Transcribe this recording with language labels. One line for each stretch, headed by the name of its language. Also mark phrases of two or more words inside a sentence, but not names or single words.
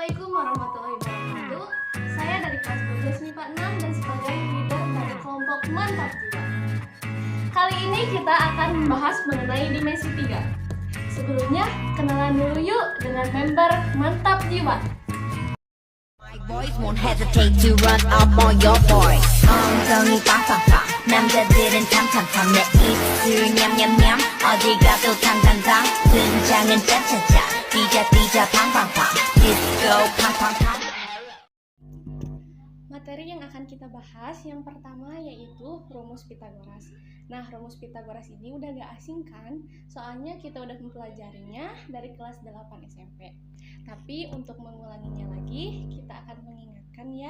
Arabic: السلام عليكم ورحمة الله وبركاته.
Indonesian: Saya dari kelas 12 MIPA 6 dan sebagai leader dari kelompok Mantap Jiwa. Kali ini kita akan membahas mengenai dimensi 3. Sebelumnya, kenalan dulu yuk dengan member Mantap Jiwa.
English: My boys won't hesitate to run up on your boys.
Korean: 엉덩이 빵빵빵 남자들은 탐탐탐 내 입술 냠냠냠 어디 가도 당당당 등장은 짜짜짜 뛰자 팡팡팡 disco 팡팡팡.
Indonesian: Materi yang akan kita bahas yang pertama yaitu rumus Pitagoras. Nah, rumus Pitagoras ini udah gak asing kan? Soalnya kita udah mempelajarinya dari kelas 8 SMP. Tapi untuk mengulanginya lagi, kita akan mengingatkan ya.